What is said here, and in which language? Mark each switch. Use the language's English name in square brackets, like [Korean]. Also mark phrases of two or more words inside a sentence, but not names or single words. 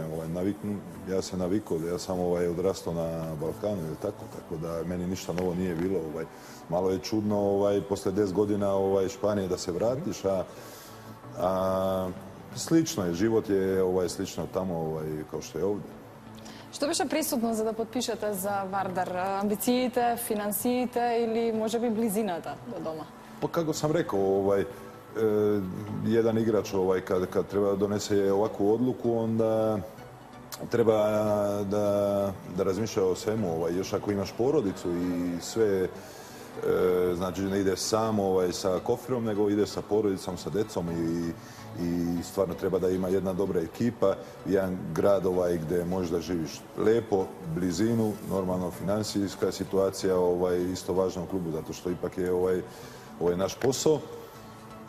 [Serbian] Ja sam navikao, ja sam odrastao na Balkanu ili tako da meni ništa novo nije bilo. Malo je čudno posle 10 godina Španije da se vratiš, a slično je, život je slično tamo kao što je ovdje. [Macedonian] Што беше присутно за да подпишете за Вардар? Амбициите, финансиите или можеби близината до дома? [Serbian] Pa kako sam rekao, jedan igrač kad treba da donese ovakvu odluku, onda treba da razmišlja o svemu. Još ako imaš porodicu i sve, znači ne ideš sam sa koferom, nego ideš sa porodicom, sa decom i stvarno treba da ima jedna dobra ekipa, jedan grad gdje možeš da živiš lepo, blizinu, normalno financijska situacija isto važna u klubu, zato što ipak je naš posao.